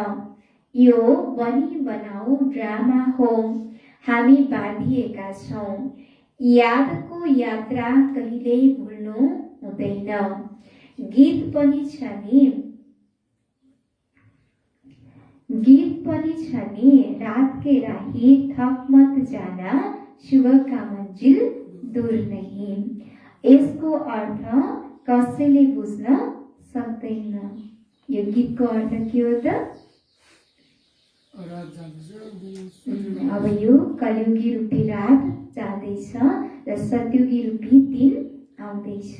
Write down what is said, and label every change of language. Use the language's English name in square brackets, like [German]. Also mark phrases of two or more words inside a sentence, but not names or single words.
[Nepali] यो बनी बनाऊ ड्रामा हो, हामी बाँधिएका छौँ। यादको यात्रा कहिल्यै भुल्नु हुँदैन। गीत पनि छ नि [Hindi] रात के राही थक मत जाना, सुबह का मंजिल दूर नहीं। [Nepali] यसको अर्थ कसैले बुझ्न सक्दैन। यो गीतको अर्थ के हो त? अब यो कलियुगी रूपी रात जाँदैछ र सतयुगी रूपी दिन आउँदैछ।